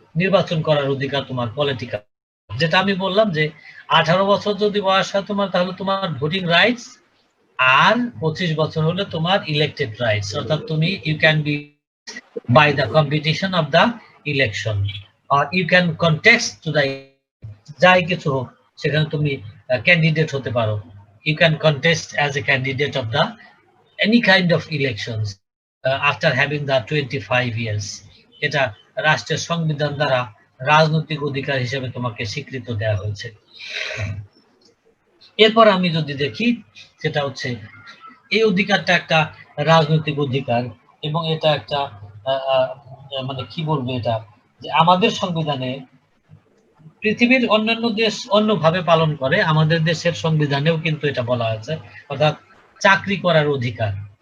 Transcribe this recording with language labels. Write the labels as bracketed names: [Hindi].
[Bangla] নির্বাচন করার অধিকার তোমার পলিটিক্যাল। যেটা আমি বললাম যে 18 বছর যদি বয়স হয় তোমার, তাহলে তোমার ভোটিং রাইটস, আর 25 বছর হলে তোমার ইলেক্টেড রাইটস, অর্থাৎ তুমি [English] you can be by the competition of the election, or you can contest to the, [Bangla] যাই কিছু হোক সেখানে তুমি ক্যান্ডিডেট হতে পারো। [English] You can contest as a candidate of the any kind of elections after having the 25 years. [Bangla] এটা রাষ্ট্রের সংবিধান দ্বারা রাজনৈতিক অধিকার হিসেবে তোমাকে স্বীকৃত দেওয়া হয়েছে। এরপর আমি যদি দেখি, সেটা হচ্ছে এই অধিকারটা একটা রাজনৈতিক অধিকার, এবং এটা একটা মানে কি বলবো, এটা যে আমাদের সংবিধানে, পৃথিবীর অন্যান্য দেশ অন্যভাবে পালন করে, আমাদের দেশের সংবিধানেও কিন্তু এটা বলা হয়েছে, অর্থাৎ চাকরি করার অধিকার।